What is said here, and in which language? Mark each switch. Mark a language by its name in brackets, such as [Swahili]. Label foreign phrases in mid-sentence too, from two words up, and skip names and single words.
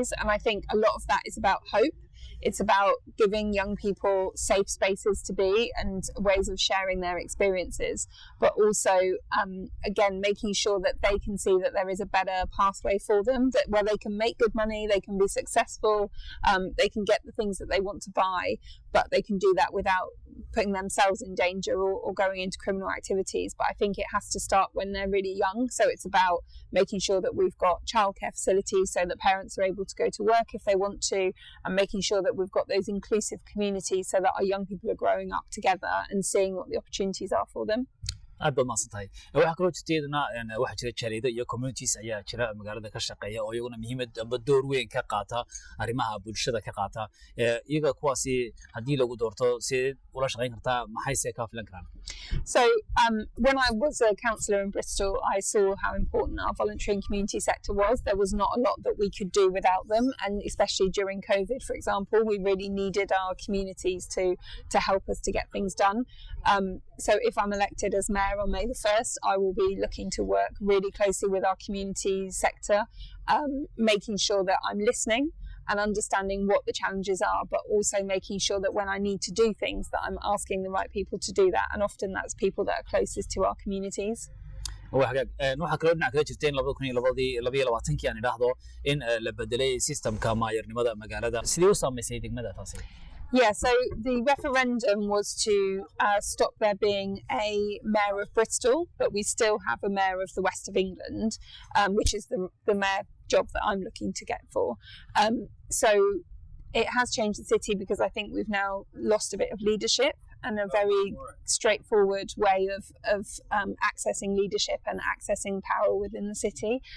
[English] And I think a lot of that is about hope. It's about giving young people safe spaces to be and ways of sharing their experiences, but also, again, making sure that they can see that there is a better pathway for them, that where they can make good money, they can be successful, they can get the things that they want to buy, but they can do that without putting themselves in danger or going into criminal activities. But I think it has to start when they're really young. So it's about making sure that we've got childcare facilities so that parents are able to go to work if they want to, and making sure that we've got those inclusive communities so that our young people are growing up together and seeing what the opportunities are for them. [Somali] aad baad mahadsan tahay waxaa kaloo jirteedana waxaa jira jariido iyo communities ayaa jira magaalada ka shaqeeya oo iyaguna muhiimad amba door weyn ka qaata arrimaha bulshada ka qaata iyaga kuwaasi haddii lagu doorto si ula shaqayn kartaa maxayse ka filan karaan. [English] So when I was a councillor in Bristol, I saw how important our voluntary and community sector was. There was not a lot that we could do without them, and especially during COVID, for example, we really needed our communities to help us to get things done. So if I'm elected as mayor on May the 1st, I will be looking to work really closely with our community sector, making sure that I'm listening and understanding what the challenges are, but also making sure that when I need to do things that I'm asking the right people to do that, and often that's people that are closest to our communities. [Somali] waxaa kaloo dhinac kala jirteen 2022 aan idhaahdo in la bedelay systemka maayarnimada magaalada sidee u saamaysay degmada taasi. [English] Yeah, so the referendum was to stop there being a mayor of Bristol, but we still have a mayor of the West of England, which is the mayor job that I'm looking to get for. So it has changed the city because I think we've now lost a bit of leadership and a very straightforward way of accessing leadership and accessing power within the city.